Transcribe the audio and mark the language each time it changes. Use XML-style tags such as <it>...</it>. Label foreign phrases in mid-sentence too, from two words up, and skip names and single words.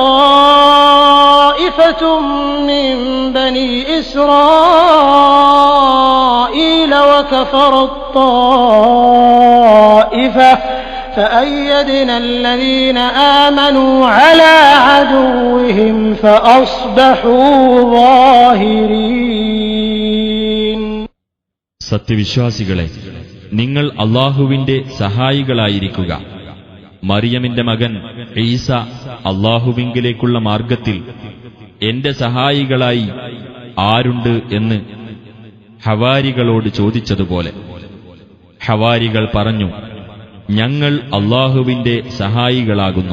<ar>طائفة من بني إسرائيل وكفرت طائفة فأيدنا الذين آمنوا على عدوهم فأصبحوا ظاهرين.</ar> <ml>സത്യവിശ്വാസികളെ, നിങ്ങൾ അല്ലാഹുവിന്റെ സഹായികളായിരിക്കുക. മറിയമിന്റെ മകൻ ഈസ അല്ലാഹുവിങ്കിലേക്കുള്ള മാർഗത്തിൽ എന്റെ സഹായികളായി ആരുണ്ട് എന്ന് ഹവാരികളോട് ചോദിച്ചതുപോലെ ഹവാരികൾ പറഞ്ഞു, ഞങ്ങൾ അല്ലാഹുവിന്റെ സഹായികളാകുന്നു.</ml>